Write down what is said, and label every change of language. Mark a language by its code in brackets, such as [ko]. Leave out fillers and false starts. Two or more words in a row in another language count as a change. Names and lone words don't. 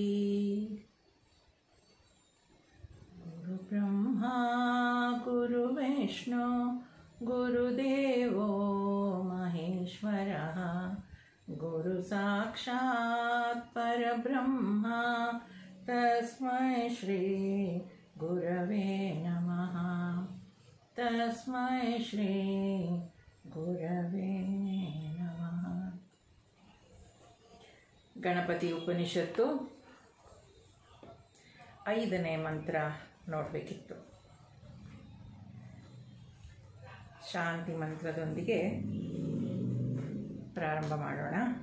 [sa] गुरुब्रह्मा गुरुविष्णु गुरुदेवो महेश्वरः गुरुसाक्षात् परब्रह्मा तस्मै श्री गुरवे नमः। तस्मै श्री गुरवे नमः। [kn] ಗಣಪತಿ ಉಪನಿಷತ್ತು 5ನೇ ಮಂತ್ರ ನೋಡಬೇಕಿತ್ತು. ಶಾಂತಿ ಮಂತ್ರದೊಂದಿಗೆ ಪ್ರಾರಂಭ ಮಾಡೋಣ.